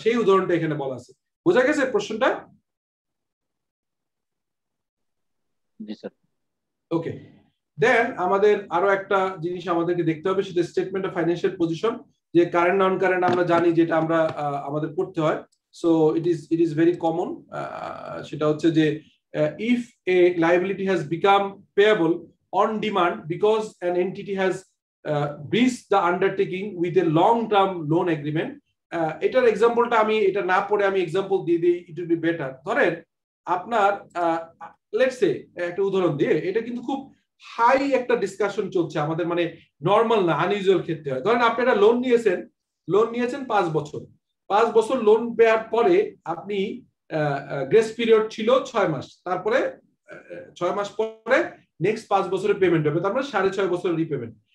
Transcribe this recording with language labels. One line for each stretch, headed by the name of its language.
Bangla: সেই উদাহরণটা এখানে বলা আছে। বোঝা গেছে প্রশ্নটা? জি স্যার। ওকে, দেন আমাদের আরো একটা জিনিস আমাদেরকে দেখতে হবে, সেটা স্টেটমেন্ট অফ ফাইন্যান্সিয়াল পজিশন। যে কারেন্ট নন কারেন্ট আমরা জানি, যেটা আমরা আমাদের করতে হয়।
English: So it is very common.
Bangla: সেটা হচ্ছে যে
English: if a liability has become payable on demand because an entity has breached the undertaking with a long-term loan agreement,
Bangla: এটার এক্সাম্পলটা আমি এটা না পড়ে আমি এক্সাম্পল দিয়ে দিই,
English: It will be better.
Bangla: ধরেন আপনার
English: let's say
Bangla: একটা উদাহরণ দিয়ে, এটা কিন্তু খুব হাই একটা ডিসকাশন চলছে আমাদের, মানে নর্মাল না, আনইউজুয়াল ক্ষেত্রে হয়। ধরেন আপনি একটা লোন নিয়েছেন 5 বছর। 5 বছর লোন দেওয়ার পরে আপনি গ্রেস পিরিয়ড ছিল 6 মাস, তারপরে 6 মাস পরে নেক্সট 5 বছরের পেমেন্ট হবে, তারপরে 6.5 বছরের রিপেমেন্ট।